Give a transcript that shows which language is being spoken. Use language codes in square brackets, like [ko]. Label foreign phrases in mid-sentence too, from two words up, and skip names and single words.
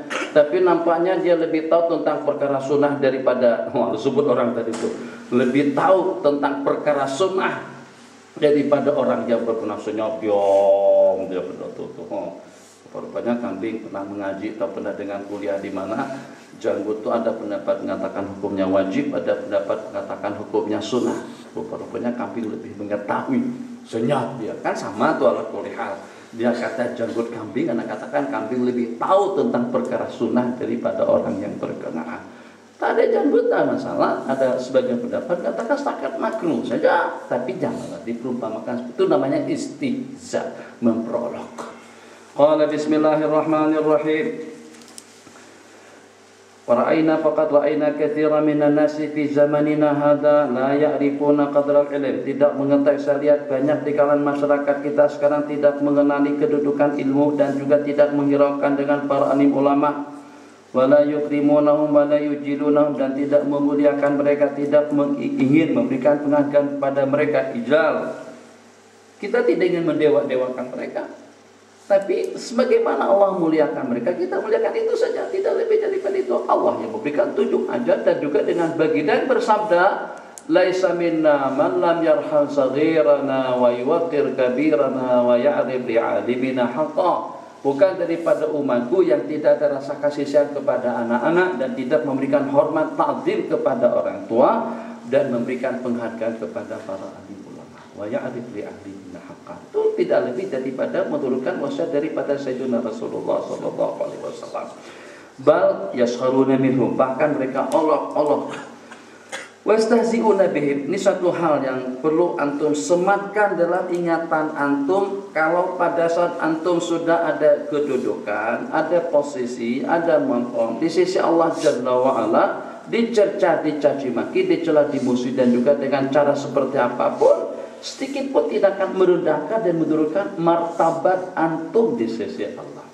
[ms] Tapi nampaknya dia lebih tahu tentang perkara sunnah daripada sebut orang tadi itu, lebih tahu tentang perkara sunnah daripada orang yang berkenal senyobyong dia betul. Rupanya kambing pernah mengaji atau pernah dengan kuliah di mana janggut itu ada pendapat mengatakan hukumnya wajib, ada pendapat mengatakan hukumnya sunnah. Rupa-rupanya kambing lebih mengetahui, senyap dia. Kan sama tuh [ar] على كل حال. [ms] Dia kata janggut kambing, karena katakan kambing lebih tahu tentang perkara sunnah daripada orang yang berkenaan. Tak ada janggut, tak masalah. Ada sebagian pendapat katakan setakat makruh saja, tapi janganlah diperumpamakan. Itu namanya istihza, memprolog. [ar] قال بسم الله الرحمن الرحيم. ورأينا فقد رأينا كثيرا من الناس في زماننا هذا لا يعرفون قدر العلم. [ms] Tidak mengetahui, saya lihat banyak di kalangan masyarakat kita sekarang tidak mengenali kedudukan ilmu dan juga tidak menghiraukan dengan para alim ulama. [ar] ولا يكرمونهم ولا يجلونهم, [ms] dan tidak memuliakan mereka, tidak ingin memberikan penghargaan kepada mereka, ijal. Kita tidak ingin mendewa-dewakan mereka. Tapi sebagaimana Allah muliakan mereka, kita muliakan itu saja, tidak lebih daripada itu. Allah yang memberikan tunjuk ajat dan juga dengan baginda bersabda, [ar] ليس منا من لم يرحم صغيرنا ويوقر كبيرنا ويعرف لعالمنا حقه. [ms] Bukan daripada umatku yang tidak ada rasa kasih sayang kepada anak-anak dan tidak memberikan hormat ta'zim kepada orang tua dan memberikan penghargaan kepada para alim ulama. [ar] ويعرف لعالمنا حقه. [ms] Itu tidak lebih daripada menurunkan wasiat daripada Sayyidina Rasulullah [ar] صلى الله عليه وسلم. بل يسخرون منهم, [ms] bahkan mereka olok-olok. [ar] ويستهزئون بهم. [ms] Ini satu hal yang perlu antum sematkan dalam ingatan antum. Kalau pada saat antum sudah ada kedudukan, ada posisi, ada maqam di sisi Allah [ar] جل وعلا, [ms] dicerca, dicaci maki, dicela, dimusuhi, dan juga dengan cara seperti apapun, sedikit pun tidak akan merendahkan dan menurunkan martabat antum di sisi Allah.